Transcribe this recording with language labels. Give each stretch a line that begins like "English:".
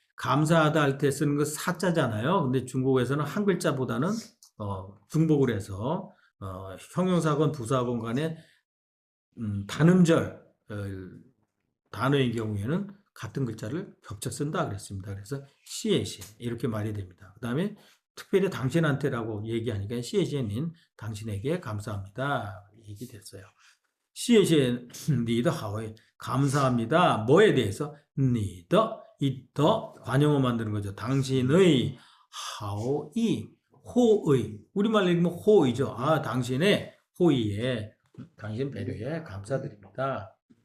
Korean: 감사하다 할 때 쓰는 거 사자잖아요. 근데 중국에서는 한 글자보다는 중복을 해서 형용사건 부사건 간에 단음절 단어의 경우에는 같은 글자를 겹쳐 쓴다 그랬습니다. 그래서
Chinese: 谢谢
Korean: 이렇게 말이 됩니다. 그 다음에 특별히 당신한테라고 얘기하니까
Chinese: 谢谢您
Korean: 당신에게 감사합니다. 얘기됐어요.
Chinese: 谢谢你的好意
Korean: 감사합니다. 뭐에 대해서? 你的 이 더 관용어 만드는 거죠. 당신의 好意 호의 우리말로 읽으면 호의죠. 아 당신의 호의에 당신 배려에 감사드립니다.